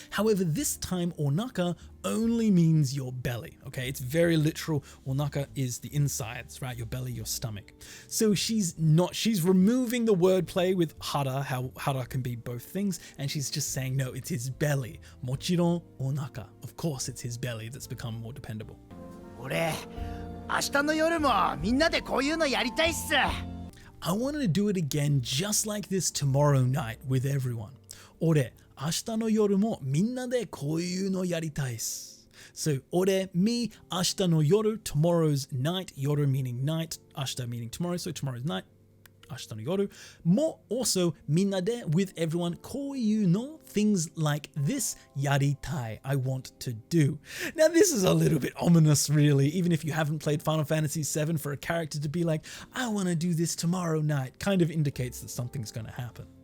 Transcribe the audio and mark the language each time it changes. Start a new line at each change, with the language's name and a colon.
English: However, this time onaka only means your belly, okay? It's very literal. Onaka is the insides, right? Your belly, your stomach. So she's removing the wordplay with hara, how hara can be both things, and she's just saying, no, it's his belly.
Japanese: Mochiron onaka.
English: Of course, it's his belly that's become more dependable.
Japanese: 俺明日の夜もみんなでこういうのやりたいっす。
English: I wanted to do it again just like this tomorrow night with everyone.
Japanese: 俺、明日の夜もみんなでこういうのやりたいっす。
English: So, 俺、me,
Japanese: 明日の夜,
English: tomorrow's night, 夜 meaning night, 明日 meaning tomorrow, so tomorrow's night.
Japanese: 明日の夜も
English: also
Japanese: みんなで
English: with everyone
Japanese: こういうの
English: things like this
Japanese: やりたい
English: I want to do. Now this is a little bit ominous really, even if you haven't played Final Fantasy VII, for a character to be like I want to do this tomorrow night kind of indicates that something's going to happen.